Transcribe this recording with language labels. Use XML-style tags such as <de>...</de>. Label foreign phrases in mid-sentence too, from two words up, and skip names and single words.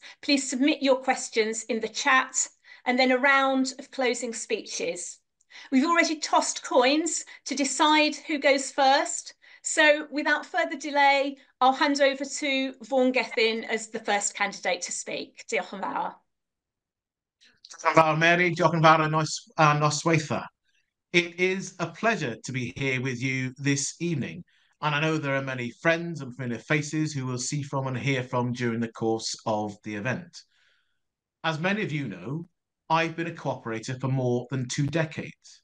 <en>Please submit your questions in the chat, and then a round of closing speeches. We've already tossed coins to decide who goes first. So without further delay, I'll hand over to Vaughan Gethin as the first candidate to speak.</en> <cy>Diolch yn fawr. Diolch yn fawr, Mary. Diolch yn fawr a nosweitha.</cy> <en>It is a pleasure to be here with you this evening. And I know there are many friends and familiar faces who will see from and hear from during the course of the event. As many of you know, I've been a cooperator for more than 2 decades.</en>